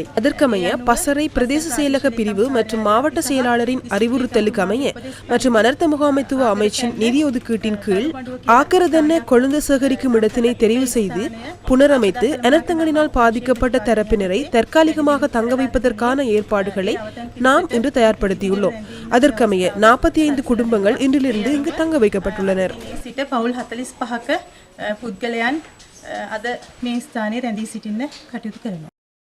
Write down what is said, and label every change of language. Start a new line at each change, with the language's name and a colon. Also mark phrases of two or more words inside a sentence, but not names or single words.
Tamil: அதற்கமைய பசறை பிரதேச செயலக பிரிவு மற்றும் மாவட்ட செயலாளரின் அறிவுறுத்தலுக்கு அமைய மற்றும் அனர்த்த முகாமைத்துவ அமைச்சின் நிதி ஒதுக்கீட்டின் கீழ் ஆக்கரதென்ன கொழுந்து சேகரிக்கும் இடத்தினை தெரிவு செய்து புனரமைத்து அனர்த்தங்களினால் பாதிக்கப்பட்ட தரப்பினரை தற்காலிகமாக தங்க வைப்பதற்கான ஏற்பாடுகளை நாம் இன்று தயார்படுத்தியுள்ளோம். அதற்கமைய 45 குடும்பங்கள் இன்றிலிருந்து இங்கு தங்க வைக்கப்பட்டுள்ளனர்.
Sinhala: පවුල් 45ක පුද්ගලයන් අද මේ ස්ථානයේ රැඳී සිටින්න කටයුතු කරනවා.